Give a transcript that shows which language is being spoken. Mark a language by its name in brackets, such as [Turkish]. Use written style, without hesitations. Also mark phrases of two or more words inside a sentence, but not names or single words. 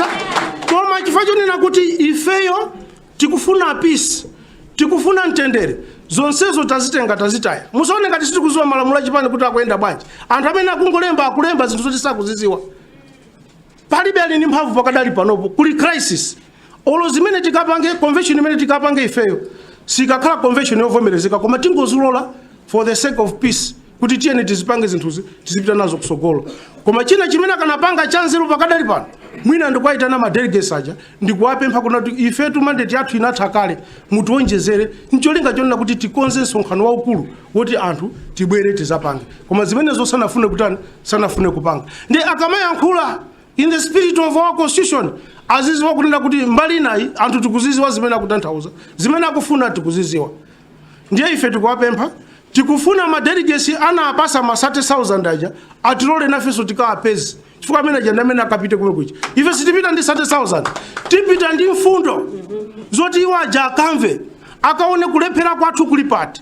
[Nyanja] Koma chifukwa chonena kuti ifeyo tikufuna peace, tikufuna mtendere, zonsezo tazitaya. Musaone ngati sitikuziwa malamulo achipani kuti akuyenda bwanji. Anthu amene akulemba zinthu zoti sakuziziwa. Palibe ali ndi mphamvu pakadali panopo kuli crisis. Olo zimene tikapange convention imene tikapange ifeyo sikakhala convention yovomerezeka koma tingozulola [English] for the sake of peace [Nyanja] kuti tiyeni tizipange zinthuzi tizipita nazo kusogolo. Koma china chimene akanapanga chanzeru pakadali pano mwina ndikuwaitana ma delegates aja ndikuwapempha kuti ifetu mandate yathu inatha kale mutiwonjezere ncholinga chonena kuti tikonze msonkhano waukulu woti anthu tibwere tizapange. Koma zimenezo sanafune kupanga. Ndi akamayankhula [English] in the spirit of our constitution [Nyanja] aziziwa kunena kuti mbali inayi anthu tikuziziwa zimene akutanthauza zimene akufuna tikuziziwa. Ndiye ife tikuwapempha tikufuna ma delegates anapasa ma 30,000 aja atilole nafeso tikawapezi chifukwa amene ajanda amene akapite kumwe kuchi. Ife sitipita ndi 30,000 tipita ndi mfundo zoti iwo aja akamve akaone kulephera kwathu kuli pati.